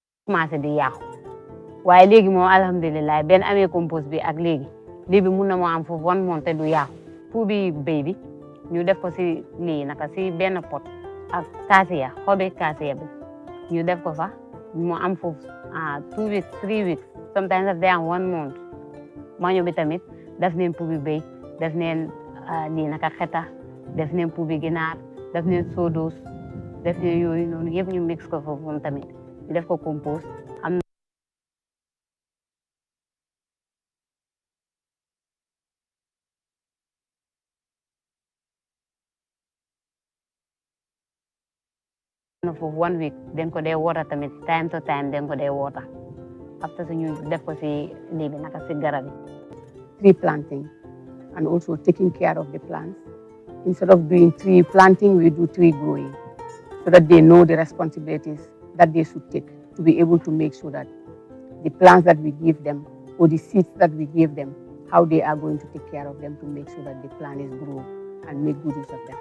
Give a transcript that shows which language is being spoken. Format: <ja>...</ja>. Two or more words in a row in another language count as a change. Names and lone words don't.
<wo>commencé di yàqu waaye léegi moom alhamdulilah benn amee compost bi ak léegi lii bi mun na moo am foofu 1 month te du yàqu puubi béy bi ñu def ko si lii naka si benn pot ak kaasiya xobi kaasiya bi ñu def ko fa mu am foofu</wo> <en>2 weeks 3 weeks sometimes</en> <wo>daf day am 1 month maño bi tamit def neen puubi béy def neen lii naka xeta def neen puubi ginaar def neen sodos def neen yooyu noonu yëpp ñu mix ko foofu moom tamit ñu def ko compost am na foofu 1 week den ko dee water tamit</wo> <en>time to time</en> <wo>den ko dee</wo> <en>water after</en> <wo>ñu def ko si lii bi naka si garab yi</wo> <en>tree planting and also taking care of the plants. Instead of doing tree planting, we do tree growing so that they know the responsibilities that they should take to be able to make sure that the plants that we give them or the seeds that we give them, how they are going to take care of them to make sure that the plant is grown and make good use of them.</en>